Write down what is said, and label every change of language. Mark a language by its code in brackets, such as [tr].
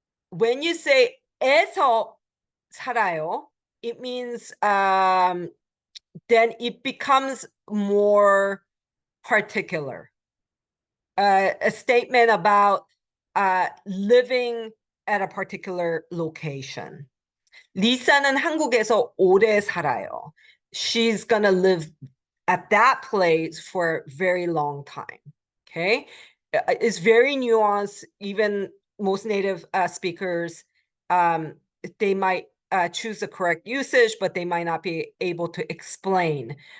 [en] When you say [ko] 에서 살아요, [en] it means then it becomes more particular. A statement about living at a particular location. [ko] 리사는 한국에서 오래 살아요. [en] She's gonna live at that place for a very long time. Okay, it's very nuanced. Even most native speakers, they might choose the correct usage, but they might not be able to explain.